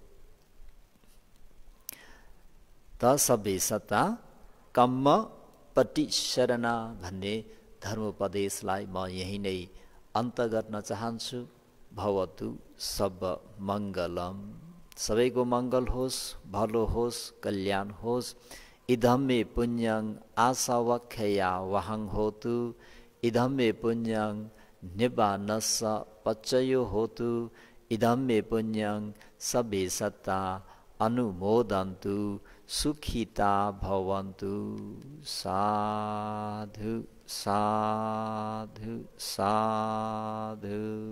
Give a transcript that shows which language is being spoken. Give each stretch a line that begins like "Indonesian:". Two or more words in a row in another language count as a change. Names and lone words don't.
Nepali: त
Pali: सबै सत्ता कम्मपट्टि शरणा
Nepali: भन्ने धर्मोपदेशलाई म यही नै अन्त गर्न चाहन्छु।
Pali: भवतु सब मङ्गलम।
Nepali: सबैको मङ्गल होस्, भलो होस्, कल्याण होस्।
Pali: इदं मे पुण्यं आसवख्या वहं होतु। इदं मे पुण्यं निब्बानस्स पच्चयो होतु। इदं मे पुण्यं सबे सत्ता अनुमोदन्तु। सुखिता भवन्तु। साधु साधु साधु।